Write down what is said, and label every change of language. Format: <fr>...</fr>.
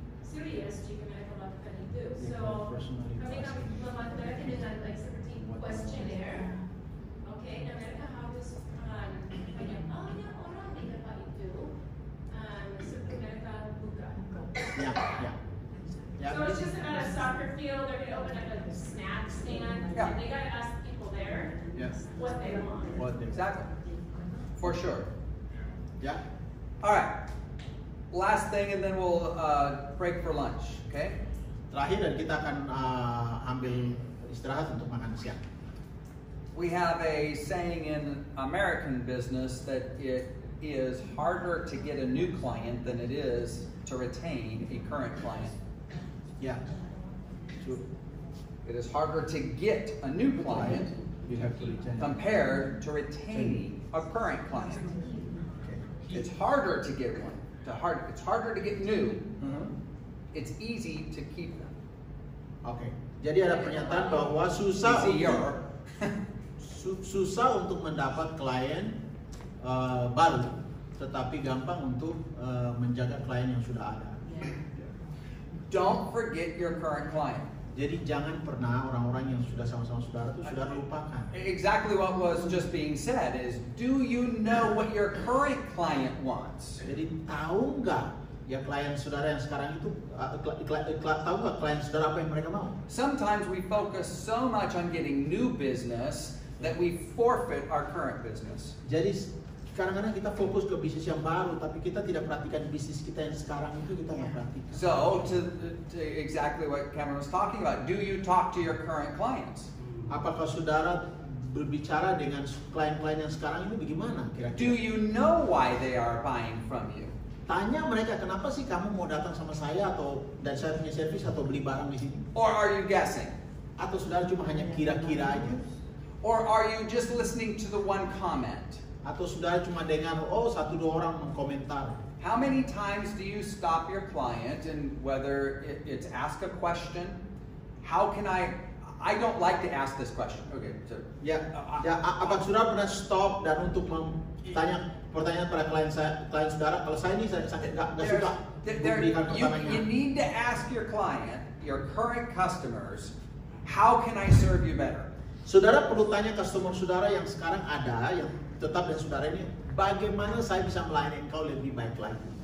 <id>serius jika mereka lakukan itu.</id> <en>They So, call personality</en> <id>kami akan</id> <en>testing.</en> <id>membantu mereka dengan like seperti questionnaire. Oke, dan mereka harus banyak orang di tempat itu sebelum mereka buka. Ya, ya. Ya,</id> <en>So it's just about a soccer field. They're gonna open up a snack stand, Yeah. and they gotta ask people there Yes. what they want. What they- Exactly. For sure. Ya. All right. Last thing, and then we'll break for lunch. Okay.</en> <id>Terakhir dan kita akan ambil istirahat untuk makan siang.</id> <en>We have a saying in American business that it is harder to get a new client than it is to retain a current client.</en> <id>Ya.</id> <en>True. It is harder to get a new client You have to return. compared to retaining a current client. It's harder to get one. It's harder to get new. It's easy to keep them.</en> <id>Oke. Jadi ada pernyataan bahwa susah</id> <en>Easier.</en> <id>susah untuk mendapat klien baru, tetapi gampang untuk menjaga klien yang sudah ada.</id> <en>Don't forget your current client.</en> <id>Jadi jangan pernah orang-orang yang sudah sama-sama saudara itu sudah lupakan.</id> <en>Exactly what was just being said is, do you know what your current client wants?</en> <id>Jadi tahu nggak ya klien saudara yang sekarang itu tahu nggak klien saudara apa yang mereka mau?</id> <en>Sometimes we focus so much on getting new business that we forfeit our current business.</en> <id>Jadi kadang-kadang kita fokus ke bisnis yang baru, tapi kita tidak perhatikan bisnis kita yang sekarang itu kita nggak perhatikan.</id> <en>So, to exactly what Cameron was talking about, do you talk to your current clients?</en> <id>Apakah saudara berbicara dengan klien-klien yang sekarang ini bagaimana</id> <en>Do</en> <id>kira-kira?</id> <en>you know why they are buying from you?</en> <id>Tanya mereka, kenapa sih kamu mau datang sama saya atau dan saya punya servis atau beli barang di sini?</id> <en>Or are you guessing?</en> <id>Atau saudara cuma hanya kira-kira aja?</id> <en>Or are you just listening to the one comment?</en> <id>Atau saudara cuma dengar, oh 1-2 orang mengkomentar?</id> <en>How many times do you stop your client and whether it's ask a question? How can I don't like to ask this question. Okay, so</en> <id>Apakah saudara pernah stop dan untuk bertanya pertanyaan pada klien saudara, kalau saya ini saya nggak suka memberikan</id> <en>you</en> <id>pertanyaan.</id> <en>need to ask your client, your current customers, how can I serve you better?</en> <id>Saudara perlu tanya customer saudara yang sekarang ada, yang tetap dan saudara ini, bagaimana saya bisa melayani engkau lebih baik lagi?</id>